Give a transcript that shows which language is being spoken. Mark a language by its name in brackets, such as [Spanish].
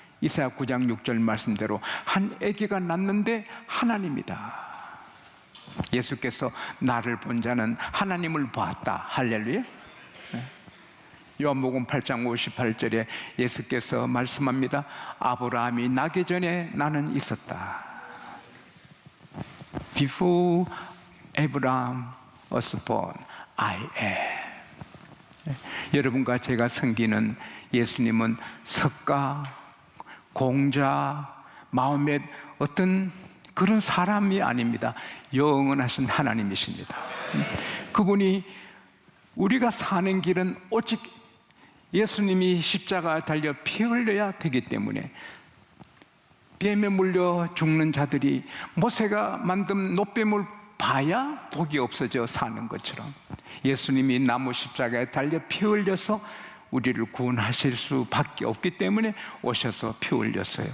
[Korean] 이사야 9장 6절 말씀대로 한 아기가 낳는데 하나님이다. 예수께서 나를 본 자는 하나님을 보았다. 할렐루야. 요한복음 8장 58절에 예수께서 말씀합니다. 아브라함이 나기 전에 나는 있었다. [English] Before Abraham was born, I am. [Korean] 여러분과 제가 섬기는 예수님은 석가, 공자, 마음의 어떤 그런 사람이 아닙니다. 영원하신 하나님이십니다. 그분이 우리가 사는 길은 오직 예수님이 십자가 달려 피 흘려야 되기 때문에 뱀에 물려 죽는 자들이 모세가 만든 노뱀을 봐야 독이 없어져 사는 것처럼 예수님이 나무 십자가에 달려 피 흘려서 우리를 구원하실 수밖에 없기 때문에 오셔서 피 흘렸어요.